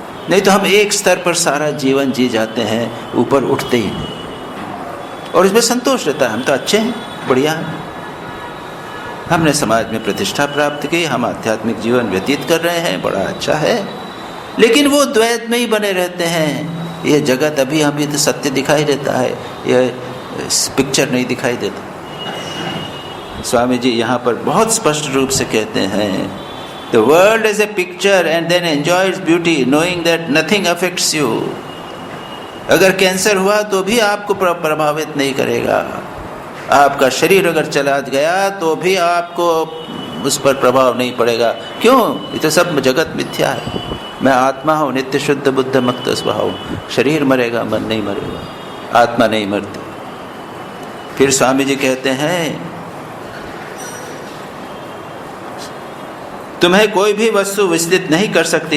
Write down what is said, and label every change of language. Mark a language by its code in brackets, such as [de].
[hi] नहीं तो हम एक स्तर पर सारा जीवन जी जाते हैं, ऊपर उठते ही नहीं, और इसमें संतोष रहता है, हम तो अच्छे हैं, बढ़िया हैं, हमने समाज में प्रतिष्ठा प्राप्त की, हम आध्यात्मिक जीवन व्यतीत कर रहे हैं, बड़ा अच्छा है। लेकिन वो द्वैत में ही बने रहते हैं। ये जगत अभी तो सत्य दिखाई देता है, ये पिक्चर नहीं दिखाई देता। स्वामी जी यहाँ पर बहुत स्पष्ट रूप से कहते हैं, [en] The world is a picture and then enjoy its beauty, knowing that nothing affects you. [hi] अगर कैंसर हुआ तो भी आपको प्रभावित नहीं करेगा। आपका शरीर अगर चला गया तो भी आपको उस पर प्रभाव नहीं पड़ेगा। क्यों? ये तो सब जगत मिथ्या है। मैं आत्मा हूँ, नित्य शुद्ध बुद्ध मुक्त स्वभाव हूँ। शरीर मरेगा, मन नहीं मरेगा, आत्मा नहीं मरती। फिर स्वामी जी कहते हैं तुम्हें कोई भी वस्तु विचलित नहीं कर सकती।